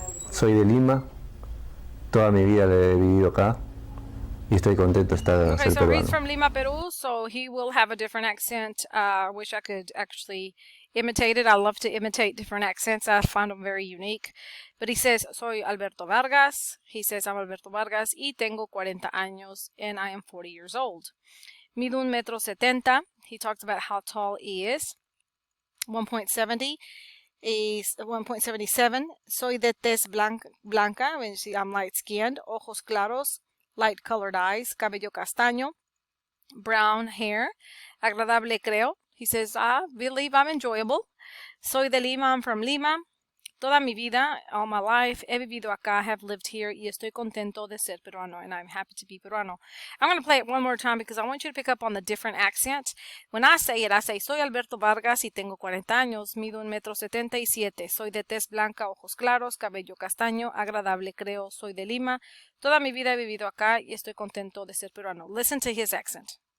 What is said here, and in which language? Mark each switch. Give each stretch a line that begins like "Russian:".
Spanish: Soy de Lima, toda mi vida la he vivido acá y estoy contento de estar
English: Okay,
Spanish: ser
English: so he's
Spanish: peruano.
English: from Lima, Peru, so he will have a different accent. I wish I could actually imitate it. I love to imitate different accents. I find them very unique. But he says,
Spanish: soy Alberto Vargas.
English: He says, I'm Alberto Vargas
Spanish: y tengo 40 años
English: and I am 40 years old.
Spanish: Mido 1,70 m.
English: He talked about how tall he is. 1.70. Is 1.77.
Spanish: Soy de tez blanca,
English: I'm light skinned.
Spanish: Ojos claros,
English: light colored eyes.
Spanish: Cabello castaño,
English: brown hair.
Spanish: Agradable creo.
English: He says, I believe I'm enjoyable.
Spanish: Soy de Lima,
English: I'm from Lima.
Spanish: Toda mi vida,
English: all my life,
Spanish: he vivido acá,
English: have lived here,
Spanish: y estoy contento de ser peruano,
English: and I'm happy to be peruano. I'm going to play it one more time because I want you to pick up on the different accent. When I say it, I say,
Spanish: soy Alberto Vargas y tengo 40 años, mido 1,77 m, soy de tez blanca, ojos claros, cabello castaño, agradable creo, soy de Lima. Toda mi vida he vivido acá y estoy contento de ser peruano.
English: Listen to his accent.